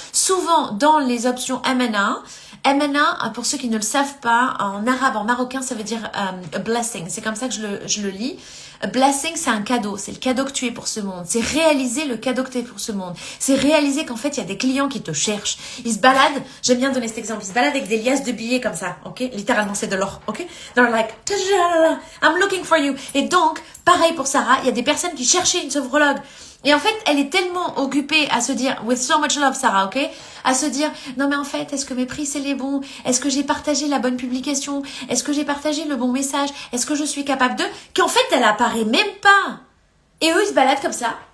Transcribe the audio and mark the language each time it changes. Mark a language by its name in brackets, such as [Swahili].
[French] Souvent, dans les options MNA, pour ceux qui ne le savent pas, en arabe, en marocain, ça veut dire [English] a blessing. [French] C'est comme ça que je le lis. [English] A blessing, [French] c'est un cadeau. C'est le cadeau que tu es pour ce monde. C'est réaliser le cadeau que tu es pour ce monde. C'est réaliser qu'en fait, il y a des clients qui te cherchent. Ils se baladent. J'aime bien donner cet exemple. Ils se baladent avec des liasses de billets comme ça. Ok? Littéralement, c'est de l'or. Ok? [English] They're like, I'm looking for you. [French] Et donc, pareil pour Sarah, il y a des personnes qui cherchaient une sophrologue. Et en fait, elle est tellement occupée à se dire, [English] with so much love, [French] Sarah, ok? À se dire, non mais en fait, est-ce que mes prix c'est les bons? Est-ce que j'ai partagé la bonne publication? Est-ce que j'ai partagé le bon message? Est-ce que je suis capable de? Qu'en fait, elle apparaît même pas. Et eux, ils se baladent comme ça.